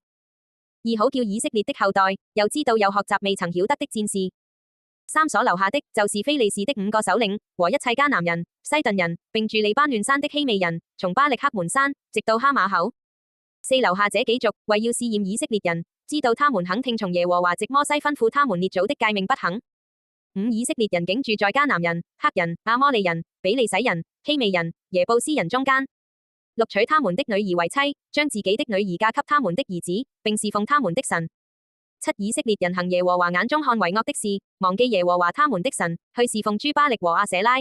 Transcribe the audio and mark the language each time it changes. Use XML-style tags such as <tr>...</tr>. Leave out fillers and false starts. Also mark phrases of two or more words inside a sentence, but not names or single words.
<zh>二好叫以色列的後代，又知道又學習未曾曉得的戰事。三所留下的，就是非利士的5個首領，和一切迦南人、西頓人，並住利班嫩山的希未人，從巴力克門山，直到哈馬口。四留下這幾族，為要試驗以色列人，知道他們肯聽從耶和華藉摩西吩咐他們列祖的誡命不肯。五以色列人竟住在迦南人、赫人、亞摩利人、比利洗人、希未人、耶布斯人中間。六娶他們的女兒為妻，將自己的女兒嫁給他們的兒子，並侍奉他們的神。七以色列人行耶和華眼中看為惡的事，忘記耶和華他們的神，去侍奉諸巴力和亞舍拉。</zh>